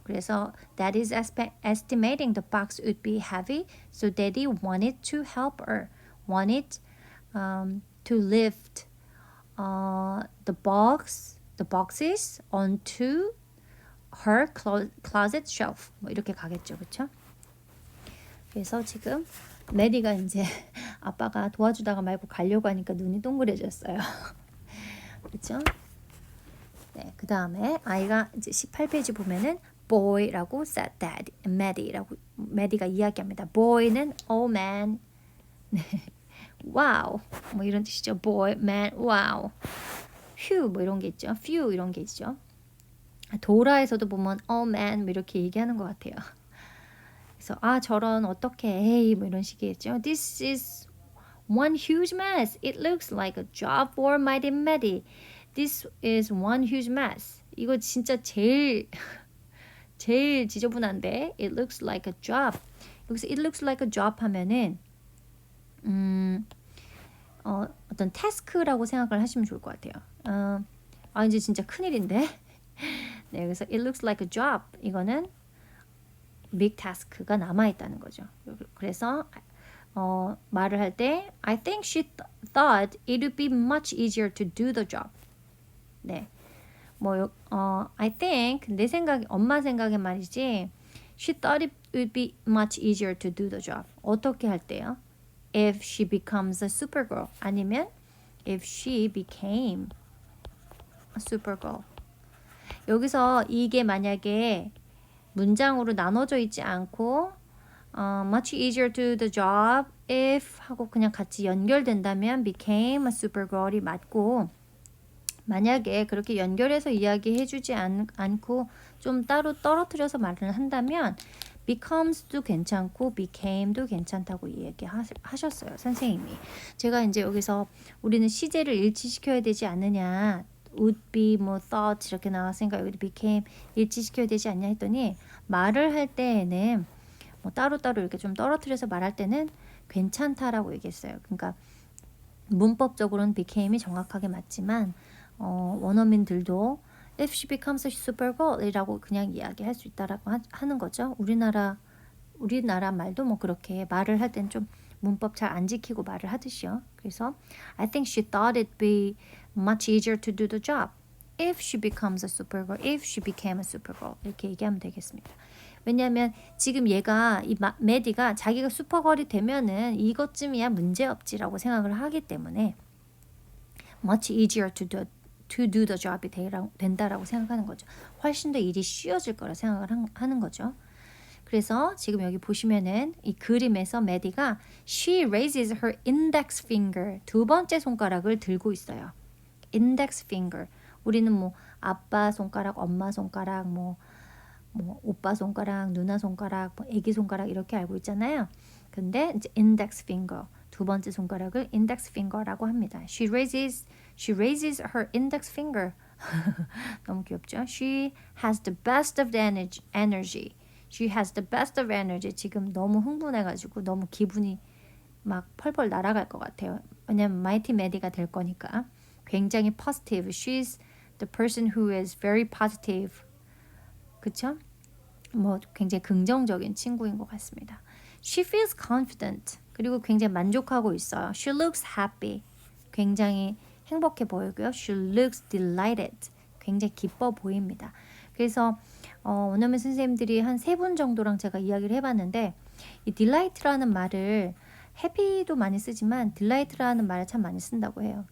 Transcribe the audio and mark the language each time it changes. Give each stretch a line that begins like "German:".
Korean: 그래서
English: Daddy is estimating the box would be heavy, so Daddy wanted to help her. Wanted to lift the boxes onto her closet shelf.
Korean: 뭐 이렇게 가겠죠, 그렇죠? 그래서 지금 메디가 이제 아빠가 도와주다가 말고 가려고 하니까 눈이 동그래졌어요. 그렇죠? 네, 그 다음에 아이가 이제 18페이지 보면은 boy라고
English: said that,
Korean: 메디가 이야기합니다. boy는
English: oh man,
Korean: 네, wow, 뭐 이런 뜻이죠. boy, man, wow, phew 뭐 이런 게 있죠. few 이런 게 있죠. 도라에서도 보면 oh man 뭐 이렇게 얘기하는 것 같아요. 그래서 저런 어떻게 에이 뭐 이런 식이겠죠.
English: This is one huge mess. It looks like a job for Mighty Maddie. This is one huge mess.
Korean: 이거 진짜 제일 지저분한데.
English: It looks like a job.
Korean: 여기서
English: it looks like a job
Korean: 하면은 어떤 태스크라고 생각을 하시면 좋을 것 같아요. 이제 진짜 큰일인데. 네, 그래서
English: it looks like a job.
Korean: 이거는
English: big task
Korean: 가 남아있다는 거죠. 그래서 말을 할 때
English: I think she thought it would be much easier to do the job.
Korean: 네,
English: I think
Korean: 내 생각, 엄마 생각에 말이지.
English: She thought it would be much easier to do the job.
Korean: 어떻게 할 때요?
English: If she becomes a supergirl.
Korean: 아니면
English: if she became a supergirl.
Korean: 여기서 이게 만약에 문장으로 나눠져 있지 않고
English: much easier to do the job if
Korean: 하고 그냥 같이 연결된다면
English: became a supergirl
Korean: 이 맞고, 만약에 그렇게 연결해서 이야기해주지 않고 좀 따로 떨어뜨려서 말을 한다면 becomes도 괜찮고 became도 괜찮다고 얘기하셨어요, 선생님이. 제가 이제 여기서 우리는 시제를 일치시켜야 되지 않느냐, would be, thought 이렇게 나왔으니까 여기 became 일치시켜야 되지 않냐 했더니 말을 할 때에는 따로따로 이렇게 좀 떨어뜨려서 말할 때는 괜찮다라고 얘기했어요. 그러니까 문법적으로는 became이 정확하게 맞지만 원어민들도
English: if she becomes a supergirl
Korean: 이라고 그냥 이야기할 수 있다라고 하는 거죠. 우리나라 말도 그렇게 말을 할 땐 좀 문법 잘 안 지키고 말을 하듯이요. 그래서
English: I think she thought it'd be much easier to do the job if she becomes a supergirl, if she became a supergirl
Korean: 이렇게 얘기하면 되겠습니다. 왜냐하면 지금 얘가 이 메디가 자기가 슈퍼걸이 되면은 이것쯤이야 문제없지라고 생각을 하기 때문에
English: much easier to do the job
Korean: 이 된다라고 생각하는 거죠. 훨씬 더 일이 쉬워질 거라 생각을 하는 거죠. 그래서 지금 여기 보시면은 이 그림에서 메디가
English: she raises her index finger,
Korean: 두 번째 손가락을 들고 있어요.
English: index finger.
Korean: 우리는 아빠 손가락, 엄마 손가락, 오빠 손가락, 누나 손가락, 애기 손가락 이렇게 알고 있잖아요. 근데 이제
English: index finger,
Korean: 두 번째 손가락을
English: index finger
Korean: 라고 합니다.
English: She raises her index finger
Korean: 너무 귀엽죠?
English: She has the best of the energy. She has the best of energy.
Korean: 지금 너무 흥분해가지고 너무 기분이 막 펄펄 날아갈 것 같아요. 왜냐면 마이티 메디가 될 거니까. 굉장히 positive.
English: She's the person who is very positive.
Korean: 그쵸? 뭐 굉장히 긍정적인 친구인 것 같습니다.
English: She feels confident.
Korean: 그리고 굉장히 만족하고 있어요.
English: She looks happy.
Korean: 굉장히 행복해 보이고요.
English: She looks delighted.
Korean: 굉장히 기뻐 보입니다. 그래서 원어민 선생님들이 한 3분 정도랑 제가 이야기를 해봤는데 이 delight라는 말을 happy도 많이 쓰지만 delight라는 말을 참 많이 쓴다고 해요.